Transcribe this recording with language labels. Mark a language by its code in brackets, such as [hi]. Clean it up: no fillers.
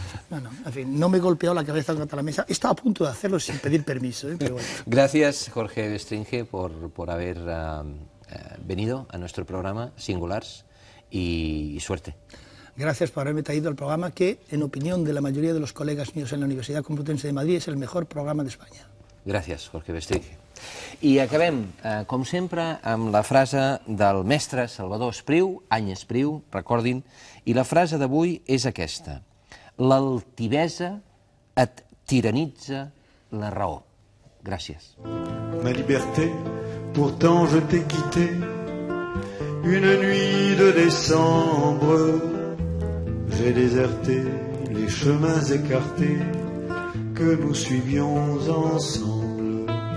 [es] En fin, no me he golpeado la cabeza contra la mesa. Estaba a punto de hacerlo sin pedir permiso, pero bueno. Gracias, Jorge Bestringe, por haber venido a nuestro programa Singulars y suerte. Gracias por haberme traído al programa que, en opinión de la mayoría de los colegas míos en la Universidad Complutense de Madrid, es el mejor programa de España. [ca] Gràcies, Jorge Bestringe. I acabem, com sempre, amb la frase del mestre Salvador Espriu, any Espriu, recordin, i la frase d'avui és aquesta: l'altivesa et tiranitza la raó. Gràcies. [fr] Ma liberté, pourtant je t'ai quitté une nuit de décembre. J'ai déserté les chemins écartés que nous suivions ensemble.